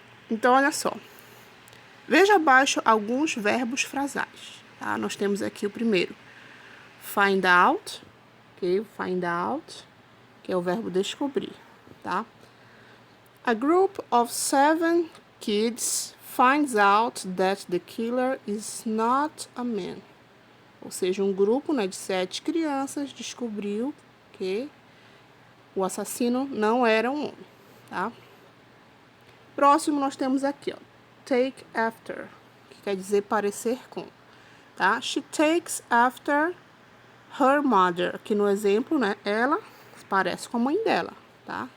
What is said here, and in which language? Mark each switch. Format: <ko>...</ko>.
<pt>Então, olha só. Veja abaixo alguns verbos frasais, tá? Nós temos aqui o primeiro. Find out, ok? Find out, que é o verbo descobrir, tá?</pt> <en>A group of 7 kids finds out that the killer is not a man.</en> <pt>Ou seja, um grupo, né, de 7 crianças descobriu que o assassino não era um homem, tá? Próximo nós temos aqui, ó, take after, que quer dizer parecer com, tá?</pt> <en>She takes after her mother,</en> <pt>aqui no exemplo, né, ela parece com a mãe dela, tá?</pt>